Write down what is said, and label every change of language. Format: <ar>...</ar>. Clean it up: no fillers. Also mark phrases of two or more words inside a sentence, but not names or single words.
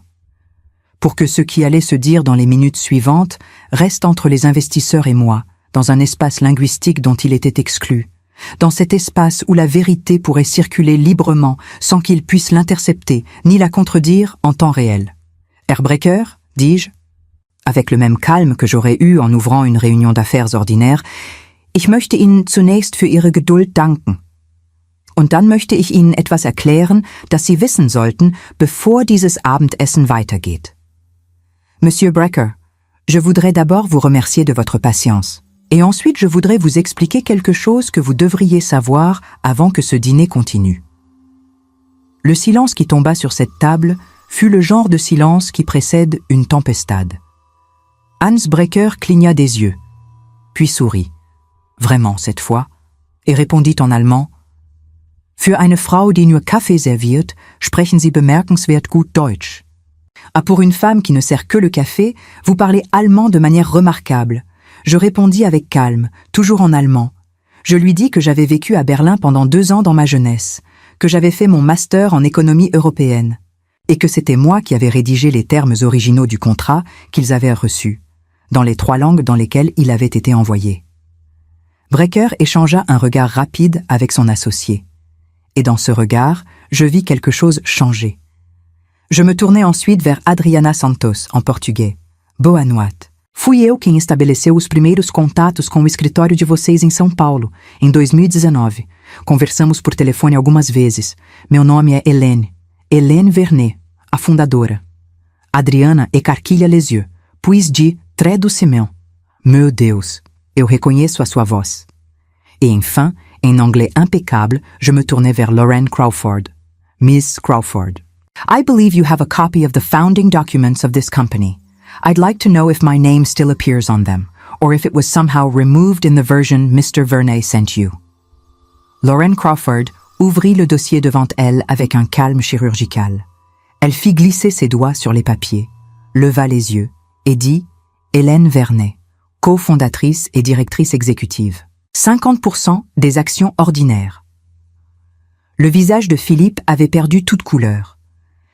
<fr>Pour que ce qui allait se dire dans les minutes suivantes reste entre les investisseurs et moi, dans un espace linguistique dont il était exclu, dans cet espace où la vérité pourrait circuler librement sans qu'il puisse l'intercepter ni la contredire en temps réel.</fr> <de>« Herr Brecker ?»</de> <fr>dis-je, avec le même calme que j'aurais eu en ouvrant une réunion d'affaires ordinaire.</fr> <de>« Ich möchte Ihnen zunächst für Ihre Geduld danken. Und dann möchte ich Ihnen etwas erklären, das Sie wissen sollten, bevor dieses Abendessen weitergeht.</de> <fr>Monsieur Brecker, je voudrais d'abord vous remercier de votre patience. Et ensuite je voudrais vous expliquer quelque chose que vous devriez savoir avant que ce dîner continue. » Le silence qui tomba sur cette table fut le genre de silence qui précède une tempestade. Hans Brecker cligna des yeux, puis sourit, vraiment cette fois, et répondit en allemand «</fr> <de>Für eine Frau, die nur Kaffee serviert, sprechen Sie bemerkenswert gut Deutsch.</de> <fr>» Ah, pour une femme qui ne sert que le café, vous parlez allemand de manière remarquable. Je répondis avec calme, toujours en allemand. Je lui dis que j'avais vécu à Berlin pendant 2 ans dans ma jeunesse, que j'avais fait mon master en économie européenne, et que c'était moi qui avais rédigé les termes originaux du contrat qu'ils avaient reçus, dans les 3 langues dans lesquelles il avait été envoyé. Brecker échangea un regard rapide avec son associé. Et dans ce regard, je vis quelque chose changer. Je me tournai ensuite vers Adriana Santos, en portugais.</fr> <pt>Boa noite. Fui eu quem estabeleceu os primeiros contatos com o escritório de vocês em São Paulo, em 2019. Conversamos por telefone algumas vezes. Meu nome é Hélène.</pt> <fr>Hélène Vernet,</fr> <pt>a fundadora.</pt> <fr>Adriana écarquilla les yeux, puis dit très doucement.</fr> <pt>Meu Deus, eu reconheço a sua voz.</pt> <fr>Et enfin, en anglais impeccable, je me tournai vers Lauren Crawford.</fr> <en>Miss Crawford. I believe you have a copy of the founding documents of this company. I'd like to know if my name still appears on them, or if it was somehow removed in the version Mr. Vernet sent you.</en> <fr>Lauren Crawford ouvrit le dossier devant elle avec un calme chirurgical. Elle fit glisser ses doigts sur les papiers, leva les yeux et dit « Hélène Vernet, cofondatrice et directrice exécutive. 50% des actions ordinaires. » Le visage de Philippe avait perdu toute couleur.</fr>